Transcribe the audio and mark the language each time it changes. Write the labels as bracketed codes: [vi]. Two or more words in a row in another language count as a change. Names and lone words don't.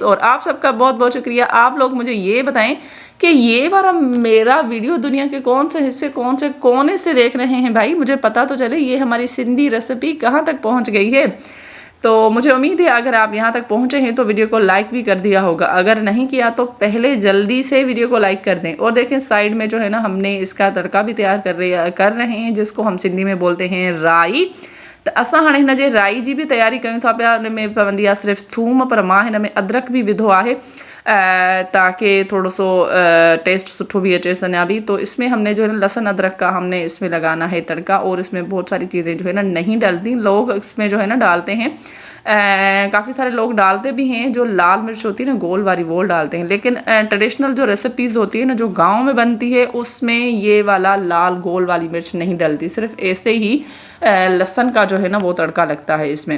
[hi] और आप सबका बहुत बहुत शुक्रिया। आप लोग मुझे ये बताएं कि ये वाला मेरा वीडियो दुनिया के कौन से हिस्से कौन से कोने से देख रहे हैं भाई, मुझे पता तो चले ये हमारी सिंधी रेसिपी कहाँ तक पहुँच गई है। तो मुझे उम्मीद है अगर आप यहाँ तक पहुँचे हैं तो वीडियो को लाइक भी कर दिया होगा, अगर नहीं किया तो पहले जल्दी से वीडियो को लाइक कर दें। और देखें साइड में जो है ना हमने इसका तड़का भी तैयार कर रहे हैं, जिसको हम सिंधी में बोलते हैं राई। [sd] तो असां हाणे हिन जे राई जी भी तैयारी कयूं था पिया। हिन में पवंदी आहे सिर्फ़ु थूम, पर मां हिन में अदरक भी विधो आहे ताकि थोड़ो सो टेस्ट सुठो भी अचे सना भी। [hi] तो इसमें हमने जो है ना लहसुन अदरक का हमने इसमें लगाना है तड़का, और इसमें बहुत सारी चीज़ें जो है ना नहीं डलती, लोग इसमें जो है ना डालते हैं, काफ़ी सारे लोग डालते भी हैं, जो लाल मिर्च होती है ना गोल वाली वो डालते हैं। लेकिन ट्रेडिशनल जो रेसिपीज़ होती है ना जो गांव में बनती है उसमें ये वाला लाल गोल वाली मिर्च नहीं डलती, सिर्फ ऐसे ही लहसुन का जो है ना वो तड़का लगता है इसमें।